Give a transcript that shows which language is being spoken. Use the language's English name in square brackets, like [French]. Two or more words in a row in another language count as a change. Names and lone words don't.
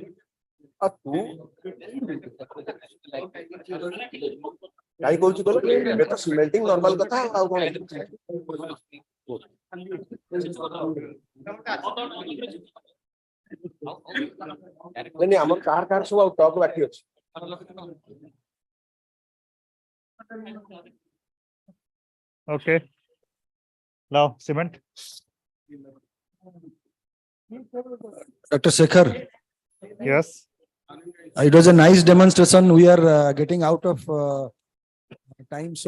[Odia] ଆଉ ତୁ କାହିଁ କହୁଛୁ କହିଲ ଏବେ ତ [English] cementing normal [Odia] କଥା ଆଉ କଣ ନାଇଁ ଆମର କାହାର କାହାର ସବୁ ଆଉ ଟକ୍ ବାକି ଅଛି। [English] Okay. Now cement. Dr. Shekhar, Yes. it was a nice demonstration. We are getting out of time, so